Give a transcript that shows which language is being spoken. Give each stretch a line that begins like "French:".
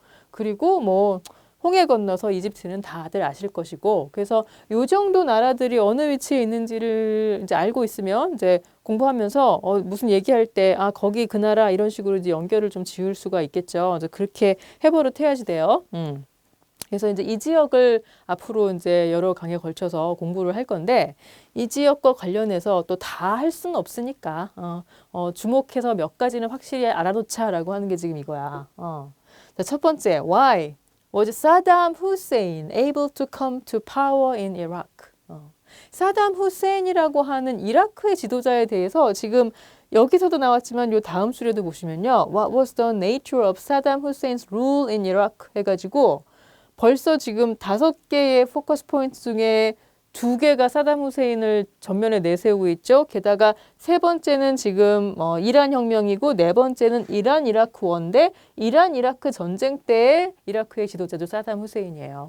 Korean: 그리고 뭐 홍해 건너서 이집트는 다들 아실 것이고, 그래서 요 정도 나라들이 어느 위치에 있는지를 이제 알고 있으면 이제 공부하면서 무슨 얘기할 때 거기 그 나라 이런 식으로 이제 연결을 좀 지을 수가 있겠죠. 이제 그렇게 해버릇 해야지 돼요. 그래서 이제 이 지역을 앞으로 이제 여러 강에 걸쳐서 공부를 할 건데, 이 지역과 관련해서 또 다 할 수는 없으니까 주목해서 몇 가지는 확실히 알아놓자라고 하는 게 지금 이거야. 자, 첫 번째,
English: why was Saddam Hussein able to come to power in Iraq?
Korean: 사담 후세인이라고 하는 이라크의 지도자에 대해서 지금 여기서도 나왔지만 요 다음 줄에도 보시면요.
English: What was the nature of Saddam Hussein's rule in Iraq?
Korean: 해가지고 벌써 지금 5개의 포커스 포인트 중에 2개가 사담 후세인을 전면에 내세우고 있죠. 게다가 세 번째는 지금 이란 혁명이고 네 번째는 이란 이라크 원인데 이란 이라크 전쟁 때의 이라크의 지도자도 사담 후세인이에요.